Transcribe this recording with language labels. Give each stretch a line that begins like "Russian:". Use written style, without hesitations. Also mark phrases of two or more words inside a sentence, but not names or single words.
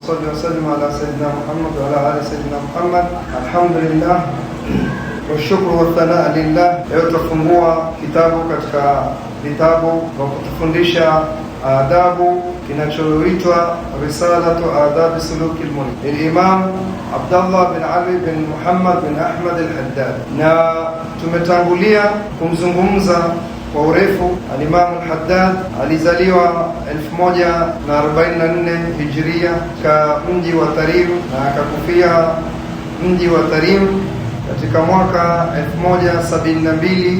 Arabic: صلى وسلم على سيدنا محمد وعلى آل سيدنا محمد. الحمد لله والشكر والثناء لله.
Swahili: Leo tutafungua kitabu katika vitabu vya kutufundisha adabu kinachoitwa Risalatu Adabi Suluki al-Murid, Imam Abdullah bin Ali bin Muhammad bin Ahmad al-Haddad. Na tumetangulia kumzungumza kwa urefu al-Imam al-Haddad. Alizaliwa 1144 Hijria katika mji wa Tarim na akakufia mji wa Tarim katika mwaka 1072.